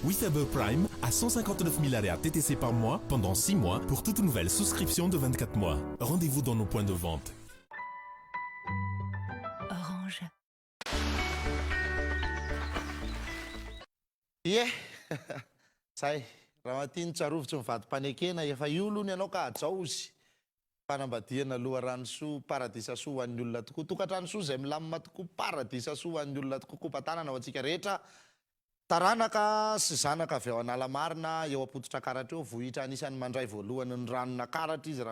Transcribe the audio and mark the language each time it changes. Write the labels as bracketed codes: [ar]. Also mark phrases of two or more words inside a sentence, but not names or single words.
[fr] WeFaber Prime à 159 000 arrêts TTC par mois pendant 6 mois pour toute nouvelle souscription de 24 mois. Rendez-vous dans nos points de vente. Orange. [mg] Ie zay raha matiny tsarovitsy mivadimpanekena efa iolony ianao ka hajao izy fanambadiana loharano soa paradisa soa ho an'ny olona tokoa tokantrano soa zay milamina tokoa paradisa soa ho an'ny olona tokoa kopatanana ho antsika rehetra taranaka sy zanaka avy ao an'alamarina eo apototra karatra eo vohitra anisan'ny mandray voalohany ny ranona karatra izy raha